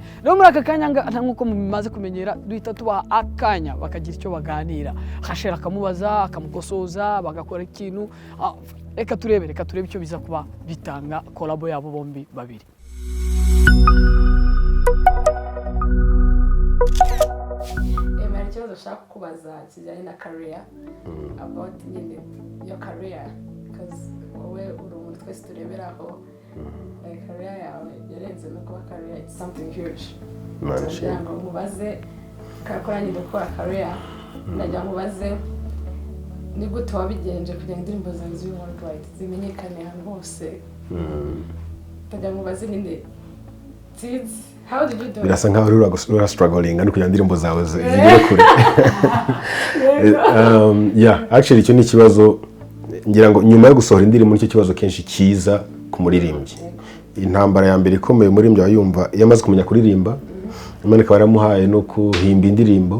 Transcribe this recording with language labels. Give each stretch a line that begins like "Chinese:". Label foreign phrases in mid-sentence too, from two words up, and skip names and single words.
Kinyarwanda: Rero muri aka kanya nk'uko mumaze kumenyera duhita tubaha akanya bakagira icyo baganira, Rachel akamubaza akamukosoza bagakora ikintu. Reka turebe icyo biza kuba bitanga collabo yabo bombi babiri. Ikibazo ushaka kubaza kijyanye na career,
English: about your career, because
Kinyarwanda: wowe uri umuntu twese tureberaho, career yawe yarenze no kuba career,
English: it's something huge.
Kinyarwanda: Ndagira ngo mubaze kakora nyine gukora career, ndagira ngo mubaze ni gute wabigenje kugira ngo indirimbo zawe zibe worldwide zimenyekane ahantu hose. Ndagira ngo mubaze nyine
English: how did you do it?
Kinyarwanda: Birasa nkaho uri struggling no kugira indirimbo zawe zigere kure. Actually icyo ni ikibazo ngira ngo nyuma yo gusohora indirimbo nicyo kibazo kenshi kiza ku muririmbyi. Intambara ya mbere ikomeye umuririmbyi yumva yamaze kumenya kuririmba, Imana ikaba yaramuhaye no kuhimba indirimbo.